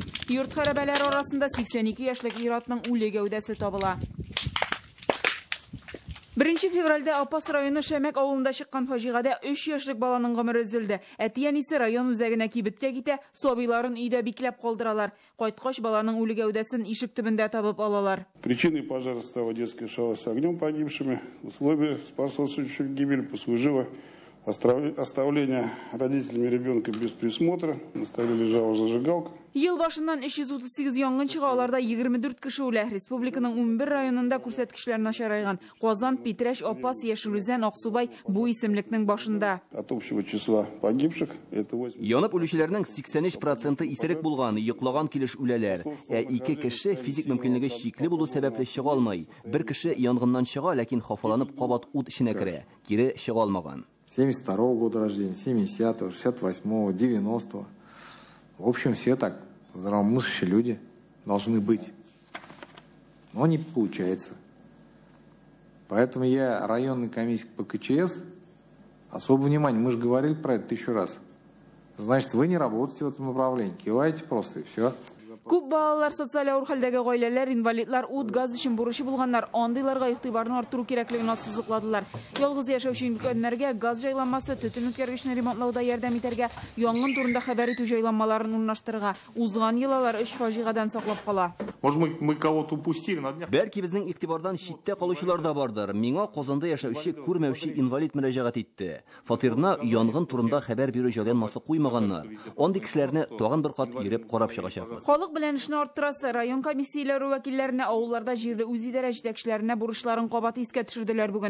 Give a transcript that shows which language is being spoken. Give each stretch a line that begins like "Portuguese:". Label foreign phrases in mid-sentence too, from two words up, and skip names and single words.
Tatar: Йорт хәрабәләре арасында 82 яшьлек ир-атның үле гәүдәсе табыла. 1 февральдә Апас районы Шәмәк авылында чыккан фаҗигадә 3 яшьлек баланың гомере өзелде. Әти-әнисе район үзәгенә кибеткә китә, сабыйларын өйдә бикләп калдыралар. Кайткач баланың үле гәүдәсен ишек төбендә табып алалар.
Russian: Причиной пожара стала детская школа с огнем погибшими, условия, способствующие гибели послужило оставление родителями ребенка без присмотра, на столе лежала зажигалка.
Tatar: Ел башыннан 338 янгын чыга, аларда 24 кеше үлә. Республиканың 11 районында күрсәткечләр начарайган. Казан, Питрәш, Апас, Яшелүзән, Аксубай бу исемлекнең башында.
Russian: От общего числа погибших это 8.
Tatar: Янып үлүчеләрнең 83% исерек булган, йоклаган килеш үләләр. 2 кеше физик мөмкинлеге чикле булу сәбәпле чыга алмый. 1 кеше янгыннан чыга, ләкин хафаланып кабат ут эченә керә. Кире чыга алмаган.
Russian: 72-го года рождения, 70-го, 68-го, 90-го. В общем, все так здравомыслящие люди должны быть. Но не получается. Поэтому я районный комиссии по КЧС особое внимание, мы же говорили про это 1000 раз. Значит, вы не работаете в этом направлении, киваете просто и все.
Tatar: Күп балалар, социаль авыр хәлдәге гаиләләр, инвалидлар, ут, газ өчен бурычы булганнар, андыйларга игътибарны арттыру кирәклеген ассызыкладылар. Ялгыз яшәүче имканнарга газ җайланмасы, төтен үткәргечне ремонтлауда ярдәм итәргә, янгын турында хәбәр итү җайланмаларын урнаштырырга. Узган еллар 3 фаҗигадан саклап кала.
Russian: Может, мы кого-то упустили на днях?
Tatar: Бәлки безнең игътибардан читтә калучылар да бардыр. Миңа Казанда яшәүче күрмәүче инвалид мөрәҗәгать итте. Фатирына янгын турында хәбәр бирү җайланмасы куймаганнар. Андый кешеләрне тагын бер кат йөреп карап чыгачакбыз. Белән эшне арттырасы, район комиссияләре вәкилләренә, авылларда җирле үзидарә җитәкчеләренә бурычларын кабат искә төшерделәр бүген.